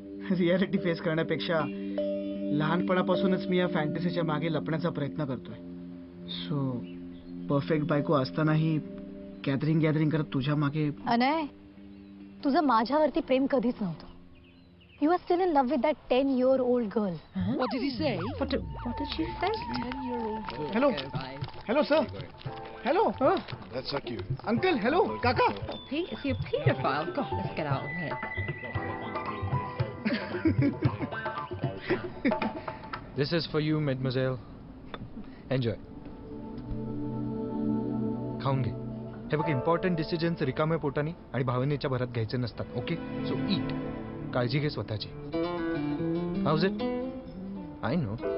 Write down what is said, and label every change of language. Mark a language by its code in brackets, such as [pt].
[mr] Reality face करण्यापेक्षा लहानपणापासूनच मी या फॅन्टसीच्या मागे लपण्याचा प्रयत्न करतोय. सो परफेक्ट बायको असतानाही गॅदरिंग करत तुझ्या मागे. अनय, तुझं माझ्यावरती प्रेम कधीच नव्हतं. [en] You are still in love with that 10-year-old girl. What did he say? What did she say? 10-year-old girl. Hello sir. Hello. That's so cute. Uncle, hello. Kaka. Is he a paedophile? God, let's get out of here. This is for you, mademoiselle. Enjoy. [mr] खाऊन घे. हे बघ, important decisions रिकाम्या पोटाने आणि भावनेच्या भरात घ्यायचे नसतात. [en] Okay, so eat. [mr] काळजी घे स्वतःची. [en] How's it? I know.